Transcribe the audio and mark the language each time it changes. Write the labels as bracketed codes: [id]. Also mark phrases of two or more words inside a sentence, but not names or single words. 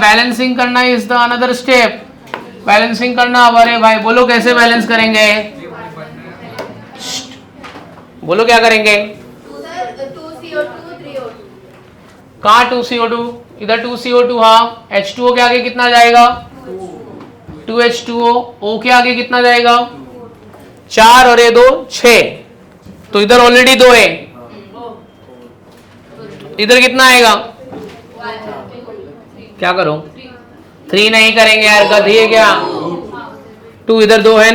[hi] बैलेंसिंग करना [en] is the another step. [hi] बैलेंसिंग करना। अरे भाई बोलो कैसे बैलेंस करेंगे? बोलो क्या करेंगे? 2CO2 3O2। कहाँ 2CO2? इधर 2CO2। हाँ, H2O के आगे कितना जाएगा? 2H2O। O के आगे कितना जाएगा? 4 और ये 2 6। तो इधर ऑलरेडी 2 है, इधर कितना आएगा? क्या करो? 3 नहीं करेंगे यार, गधी है क्या? 2 इधर 2 है ना।